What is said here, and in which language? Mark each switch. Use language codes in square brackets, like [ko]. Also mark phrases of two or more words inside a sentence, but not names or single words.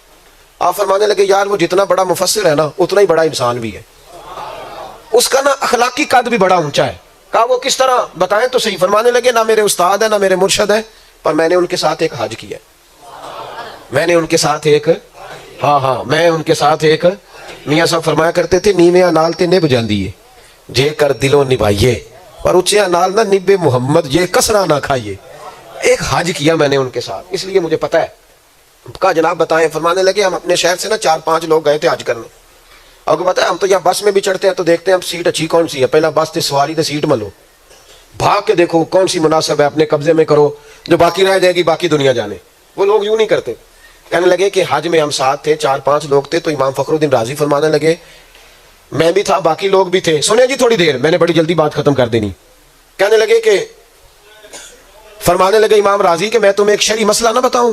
[ur] آپ فرمانے لگے یار وہ جتنا بڑا مفسر ہے نا اتنا ہی بڑا انسان بھی ہے، اس کا نا اخلاقی قد بھی بڑا اونچا ہے. کہا وہ کس طرح بتائیں تو صحیح. فرمانے لگے نہ میرے استاد ہیں نہ میرے مرشد ہیں، پر میں نے ان کے ساتھ ایک حج کیا. میں نے ان کے ساتھ ایک میں ان کے ساتھ ایک میاں صاحب فرمایا کرتے تھے [pa] نیویاں نال تے نب جاندی ہے جے کر دلوں نبھائیے، پر اچھے نال نہ نب محمد یہ کسرا نہ کھائیے. [ur] ایک حج کیا میں نے ان کے ساتھ، اس لیے مجھے پتا ہے. کہا جناب بتائیں. فرمانے لگے ہم اپنے شہر سے نا 4-5 لوگ گئے تھے حج کرنے. اور کو پتا ہے ہم تو یہاں بس میں بھی چڑھتے ہیں تو دیکھتے ہیں اب سیٹ اچھی کون سی ہے، [pa] پہلا بس تے سواری تے سیٹ ملو، [ur] بھاگ کے دیکھو کون سی مناسب ہے، اپنے قبضے میں کرو، جو باقی رہ جائے گی باقی دنیا جانے. وہ لوگ یوں نہیں کرتے. کہنے لگے کہ حج میں ہم ساتھ تھے، 4-5 لوگ تھے. تو امام فخر الدین رازی فرمانے لگے میں بھی تھا باقی لوگ بھی تھے. سنیں جی تھوڑی دیر، میں نے بڑی جلدی بات ختم کر دینی. کہنے لگے کہ فرمانے لگے امام رازی کہ میں تمہیں ایک شرعی مسئلہ نہ بتاؤں.